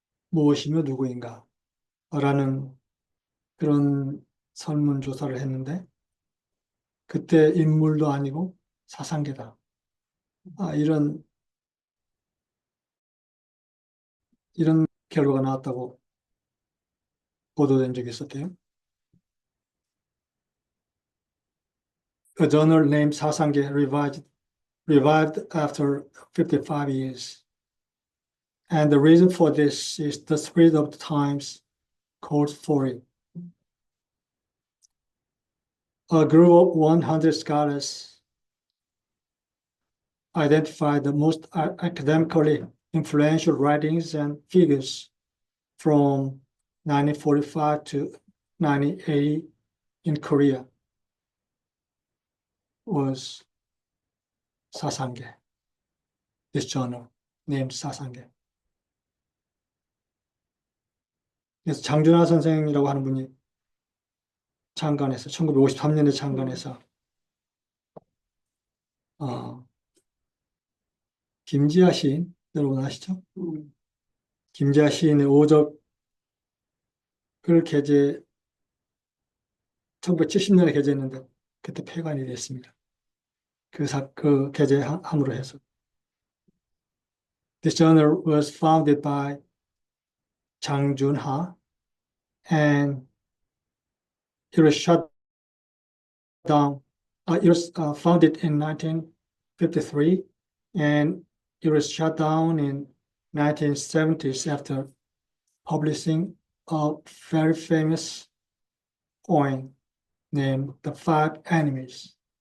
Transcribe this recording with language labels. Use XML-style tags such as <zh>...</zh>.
<ko>무엇이며 누구인가 라는 그런 설문조사를 했는데 그때 인물도 아니고 사상계다. 이런 결과가 나왔다고 보도된 적이 있었대요.</ko> <en>A journal named 사상계 revived after 55 years. And the reason for this is the spirit of the times called for it. A group of 100 scholars identified the most academically influential writings and figures from 1945 to 1980 in Korea was 사상계. This journal named 사상계.</en> <ko>그래서 장준하 선생이라고 하는 분이 창간해서 1953년에 창간해서 김지아 시인 여러분 아시죠? 김지아 시인의 오적을 1970년에 게재했는데 그때 폐간이 됐습니다. 그 게재함으로 해서.</ko> <en>This journal was founded by Chang Junha and it was shut down. It was founded in 1953 and it was shut down in 1970s after publishing a very famous poem named The Five Enemies.</en>